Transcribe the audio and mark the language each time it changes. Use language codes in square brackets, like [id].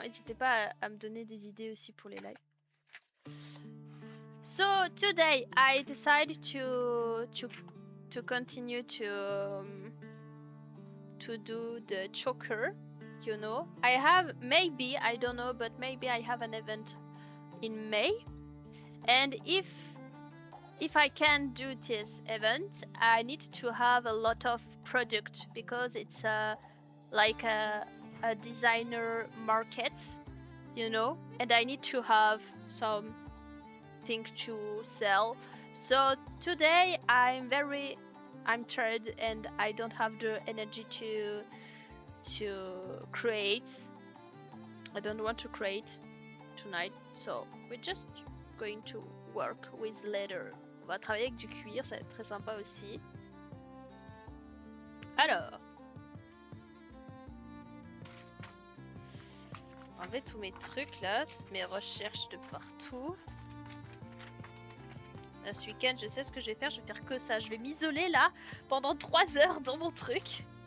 [fr] N'hésitez pas à me donner des idées aussi pour les lives. [en] So today I decided to continue to do the choker. You know, I have maybe, I don't know, but maybe I have an event in May, and if I can do this event, I need to have a lot of product because it's like a designer market, you know, and I need to have something to sell. So today I'm tired and I don't have the energy to create. I don't want to create tonight, so we're just going to work with leather. [fr] On va travailler avec du cuir, ça va être très sympa aussi. Alors, enlever tous mes trucs là, toutes mes recherches de partout. Là, ce week-end, je sais ce que je vais faire que ça. Je vais m'isoler là pendant 3 heures dans mon truc.